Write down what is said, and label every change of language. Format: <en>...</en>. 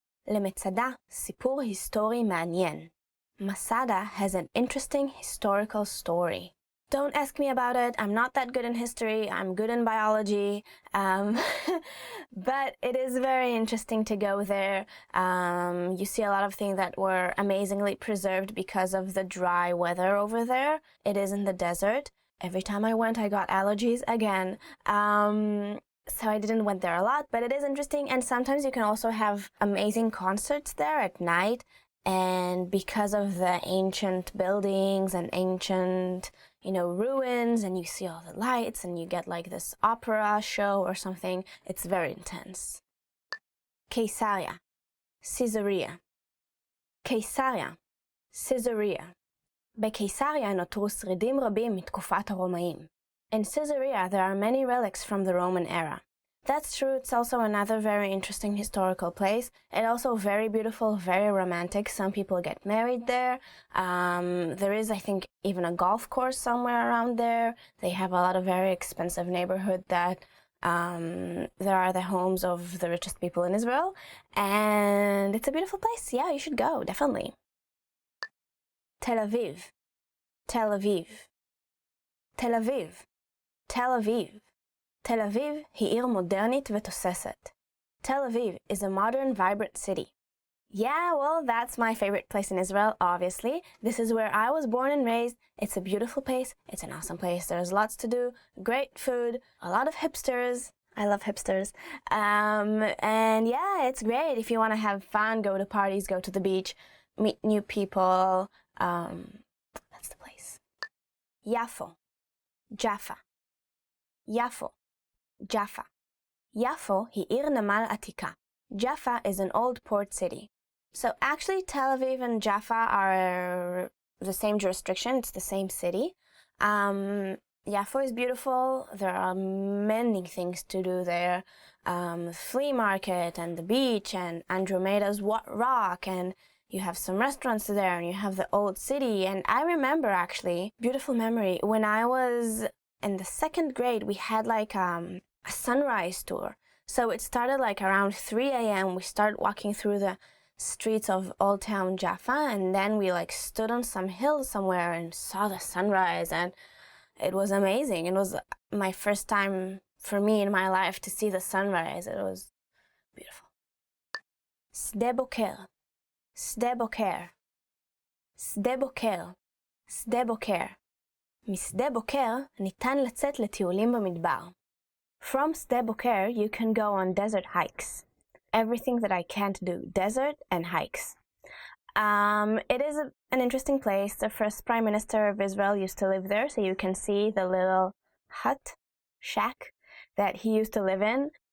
<he>למצדה סיפור היסטורי מעניין.</he> <en>Masada has an interesting historical story. Don't ask me about it. I'm not that good in history. I'm good in biology. But it is very interesting to go there. You see a lot of things that were amazingly preserved because of the dry weather over there. It is in the desert. Every time I went, I got allergies again. So I didn't went there a lot, but it is interesting. And sometimes you can also have amazing concerts there at night. And because of the ancient buildings and ancient, ruins, and you see all the lights, and you get like this opera show or something, it's very intense. Caesarea, Caesarea. Caesarea, Caesarea.</en> <he>בקיסריה נותרו שרידים רבים מתקופת הרומאים.</he> <en>In Caesarea, there are many relics from the Roman era. That's true. It's also another very interesting historical place. And also very beautiful, very romantic. Some people get married there. There is, I think, even a golf course somewhere around there. They have a lot of very expensive neighborhood that there are the homes of the richest people in Israel. And it's a beautiful place. Yeah, you should go, definitely. Tel Aviv, Tel Aviv, Tel Aviv, Tel Aviv.</en> <he>Tel Aviv היא עיר מודרנית ותוססת.</he> <en>Tel Aviv is a modern, vibrant city. Yeah, well, that's my favorite place in Israel, obviously. This is where I was born and raised. It's a beautiful place. It's an awesome place. There's lots to do, great food, a lot of hipsters. I love hipsters. And yeah, it's great. If you want to have fun, go to parties, go to the beach, meet new people. That's the place. Yafo, Jaffa.</en> <he>Yafo. Jaffa. יפו היא עיר נמל עתיקה.</he> <en>Jaffa is an old port city. So actually Tel Aviv and Jaffa are the same jurisdiction, it's the same city. Yafo is beautiful, there are many things to do there. Flea market and the beach and Andromeda's rock, and you have some restaurants there, and you have the old city. And I remember actually, beautiful memory, when I was in the 2nd grade, we had like a sunrise tour. So it started like around 3 a.m. We started walking through the streets of Old Town Jaffa, and then we like stood on some hill somewhere and saw the sunrise, and it was amazing. It was my first time for me in my life to see the sunrise. It was beautiful. Sde boker, sde boker, sde boker, sde boker.</en> <he>משדה בוקר ניתן לצאת לטיולים במדבר.</he> <en>From sde boker you can go on desert hikes. Everything that I can't do, desert and hikes. It is an interesting place. The first Prime Minister of Israel used to live there, so you can see the little hut, shack, that he used to live in.</en>